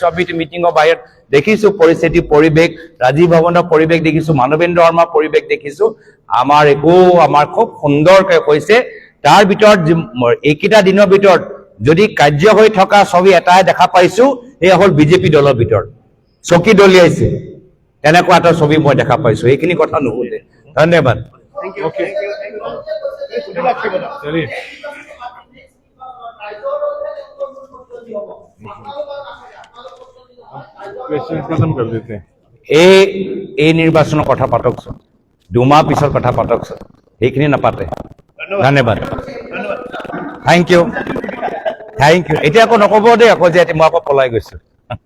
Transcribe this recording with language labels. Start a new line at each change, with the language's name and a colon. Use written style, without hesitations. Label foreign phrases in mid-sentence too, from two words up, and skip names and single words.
Assamese: আমি মিটিঙৰ বাহিৰত দেখিছো পৰিস্থিতি পৰিৱেশ ৰাজীৱ ভৱনৰ পৰিৱেশ দেখিছো মানৱেন্দ্ৰ শৰ্মাৰ পৰিৱেশ দেখিছো আমাৰ খুব সুন্দৰকৈ কৈছে তাৰ ভিতৰত এইকেইটা দিনৰ ভিতৰত যদি কাৰ্য হৈ থকা ছবি এটাই দেখা পাইছো এয়া হ'ল বিজেপি দলৰ ভিতৰত চকী দলিয়াইছে তেনেকুৱা এটা ছবি মই দেখা পাইছো এইখিনি কথা নুশুধে ধন্যবাদ
Hindi: चलिए क्वेश्चन खत्म कर देते हैं
Assamese: এই নিৰ্বাচনৰ কথা পাতকচোন 2 মাহ পিছৰ কথা পাতকচোন সেইখিনি নাপাতে ধন্যবাদ
English: thank you
Assamese: এতিয়া আকৌ নক'ব দেই আকৌ যে মই আকৌ পলাই গৈছো